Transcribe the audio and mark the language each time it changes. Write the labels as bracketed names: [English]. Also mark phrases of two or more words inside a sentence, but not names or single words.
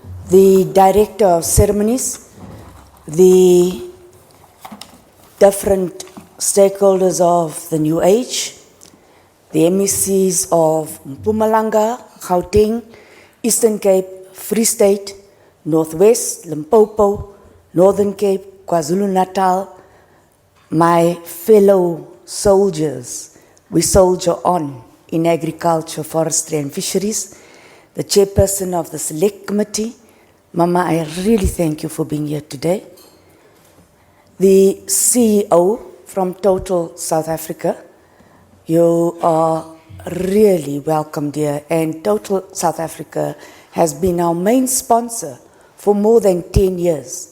[English] the Director of Ceremonies, the different stakeholders of the New Age, the MECs of Mpumalanga, Gauteng, Eastern Cape, Free State, Northwest, Limpopo, Northern Cape, KwaZulu-Natal, my fellow soldiers, we soldier on in agriculture, forestry and fisheries, the chairperson of the select committee. Mama, I really thank you for being here today. The CEO from Total South Africa, you are really welcomed here, and Total South Africa has been our main sponsor for more than 10 years.